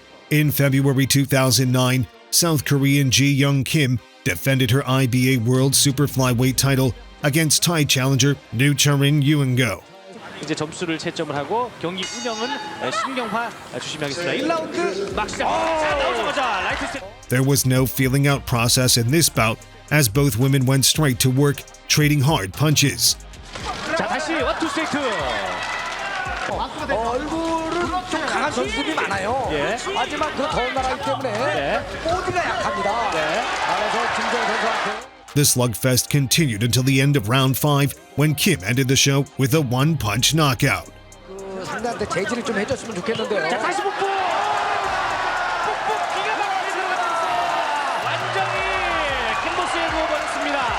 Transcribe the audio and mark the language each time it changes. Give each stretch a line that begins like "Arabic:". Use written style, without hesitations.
English: In February 2009, South Korean Ji Young Kim defended her IBA World Super Flyweight title against Thai challenger New Charin Yuengo.
Korean: 이제 점수를 채점을 하고 경기 운영은 신경화 주심하겠습니다. 1라운드 막 시작. 자, 나오자마자 라이트 스텝.
English: There was no feeling out process in this bout as both women went straight to work, trading hard punches.
Korean: 자, 다시 원투 스트레이트. 얼굴은 좀 강한 선수들이 많아요. 예. 하지만 그 더운 나라이기 때문에 보디가 약합니다. 그래서 김정은 선수한테
English: The slugfest continued until the end of round 5 when Kim ended the show with a one-punch knockout.
Korean: 그 상대한테 제지를 좀 해줬으면 좋겠는데요. 자, 다시 북북. 북북 기가 막히게 들어갔습니다. 완전히 캔버스에 누워버렸습니다.